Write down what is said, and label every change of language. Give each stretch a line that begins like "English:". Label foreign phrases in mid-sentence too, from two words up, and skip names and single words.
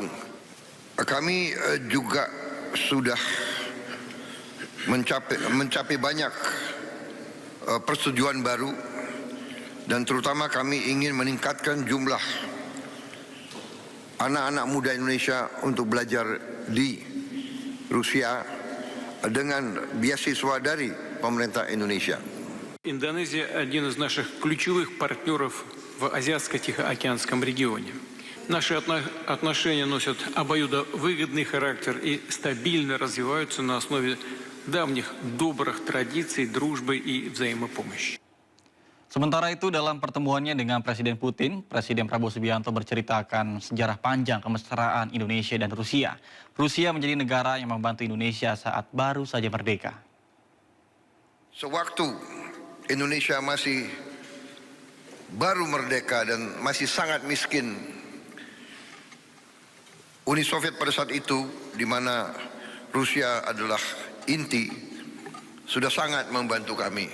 Indonesian: Kami juga sudah mencapai banyak persetujuan baru, dan terutama kami ingin meningkatkan jumlah anak-anak muda Indonesia untuk belajar di Rusia dengan beasiswa dari pemerintah Indonesia.
Russian: Индонезия – один из наших ключевых партнеров в Азиатско-Тихоокеанском регионе. Наши отношения носят обоюдовыгодный характер и стабильно развиваются на основе давних добрых традиций, дружбы и взаимопомощи.
Indonesian: Sementara itu, dalam pertemuannya dengan Presiden Putin, Presiden Prabowo Subianto berceritakan sejarah panjang kemesraan Indonesia dan Rusia. Rusia menjadi negara yang membantu Indonesia saat baru saja merdeka. Sewaktu Indonesia masih baru merdeka dan masih sangat miskin, Uni Soviet pada saat itu, di mana Rusia adalah inti, sudah sangat membantu kami.